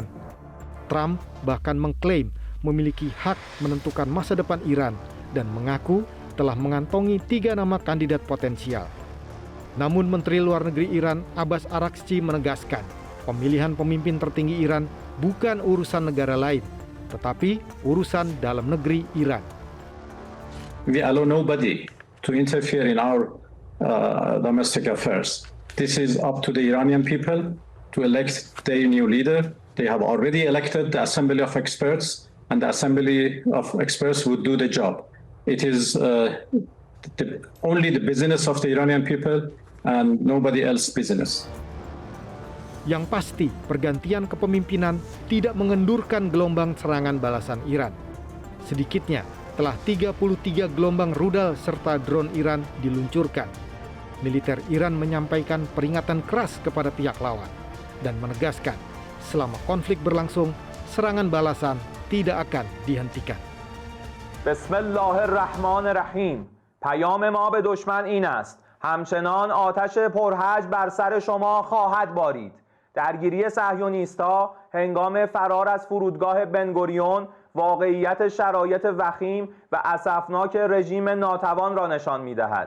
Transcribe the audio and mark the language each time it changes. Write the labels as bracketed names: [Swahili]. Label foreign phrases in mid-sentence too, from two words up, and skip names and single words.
[Indonesian] Trump bahkan mengklaim memiliki hak menentukan masa depan Iran dan mengaku telah mengantongi 3 nama kandidat potensial. Namun Menteri Luar Negeri Iran Abbas Araghchi menegaskan, pemilihan pemimpin tertinggi Iran bukan urusan negara lain, tetapi urusan dalam negeri Iran. [English] We allow nobody to interfere in our domestic affairs. This is up to the Iranian people to elect their new leader. They have already elected the Assembly of Experts, and the Assembly of Experts would do the job. It is only the business of the Iranian people and nobody else business. [Indonesian] Yang pasti, pergantian kepemimpinan tidak mengendurkan gelombang serangan balasan Iran. Sedikitnya, telah 33 gelombang rudal serta drone Iran diluncurkan. Militer Iran menyampaikan peringatan keras kepada pihak lawan dan menegaskan, selama konflik berlangsung, serangan balasan tidak akan dihentikan. [Arabic] بسم الله الرحمن الرحيم. [Persian] پیام ما به دشمن این است همچنان آتش پرهج بر سر شما خواهد بارید. درگیری صهیونیست‌ها هنگام فرار از فرودگاه بنگوریون واقعیت شرایط وخیم و اسفناک رژیم ناتوان را نشان می‌دهد.